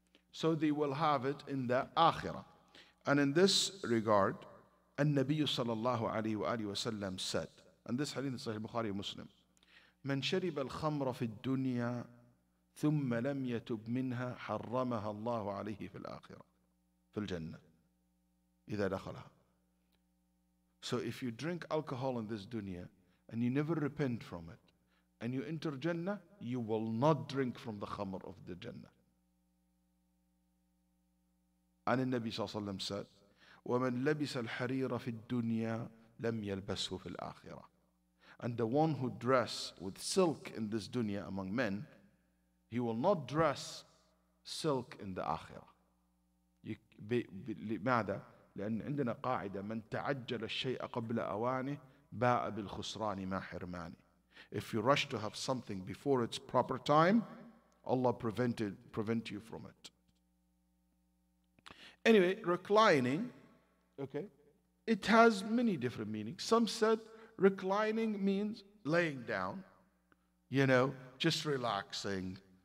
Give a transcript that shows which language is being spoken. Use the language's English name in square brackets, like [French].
[English] So they will have it in the akhirah. And in this regard, An-Nabiy sallallahu alayhi wa alihi wa sallam said, and this hadith is Sahih Bukhari and Muslim, [Arabic] من شرب الخمر في الدنيا ثم لم يتب منها حرمها الله عليه في الآخرة في الجنة إذا دخلها. [English] So if you drink alcohol in this dunya and you never repent from it and you enter Jannah, you will not drink from the khamr of the Jannah. And the Nabi sallallahu alayhi wa sallam said, [Arabic] وَمَنْ لَبِسَ الْحَرِيرَ فِي الدُّنْيَا لَمْ يَلْبَسْهُ فِي الْآخِرَةِ. [English] And the one who dress with silk in this dunya among men, he will not dress silk in the akhirah. [Arabic] لماذا؟ لأن عندنا قاعدة من تعجل الشيء قبل أوانه باء بالخسران مع حرمانه. [English] If you rush to have something before its proper time, Allah prevent you from it. Anyway, reclining, okay, it has many different meanings. Some said reclining means laying down, just relaxing.